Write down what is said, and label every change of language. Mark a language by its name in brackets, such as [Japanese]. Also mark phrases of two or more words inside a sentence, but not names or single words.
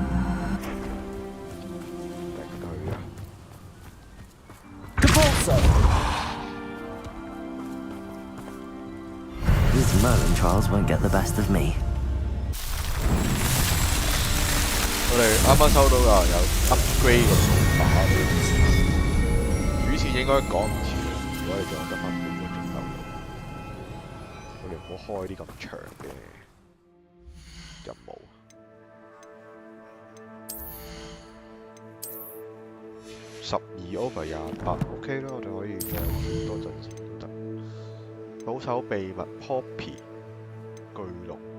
[Cantonese] 頂佢啊！ [English] These Merlin trials won't get the best of me. [Cantonese] 我哋啱啱收到㗎，有 upgrade 個數碼，主線應該講唔切，如果你仲有得翻半個鐘頭，我哋唔好開啲咁長嘅任務。12 over 28 ，OK 啦，我哋可以再玩多陣先都得。保守秘密 Poppy 巨龍。